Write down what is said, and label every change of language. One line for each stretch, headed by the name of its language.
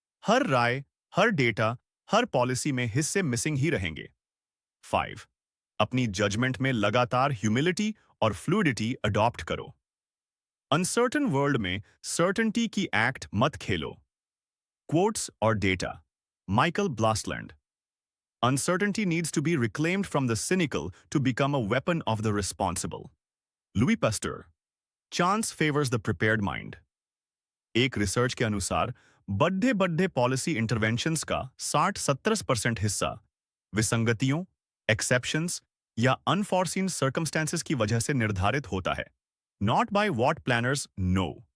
Hindi: हर राय, हर data, हर policy में हिस्से missing ही रहेंगे। 5। अपनी जजमेंट में लगातार ह्यूमिलिटी और फ्लूइडिटी अडॉप्ट करो। अनसर्टन वर्ल्ड में सर्टेनिटी की एक्ट मत खेलो। क्वोट्स और data, Michael ब्लासलैंड।
English: Uncertainty needs to be reclaimed from the cynical to become a weapon of the responsible. Louis Pasteur, Chance favors the prepared mind.
Hindi: एक research के अनुसार बड़े बड़े पॉलिसी इंटरवेंशंस का 60-70% हिस्सा विसंगतियों, एक्सेप्शंस या अनफॉरसीन सर्कमस्टेंसेस की वजह से निर्धारित होता है,
English: Not by what planners know.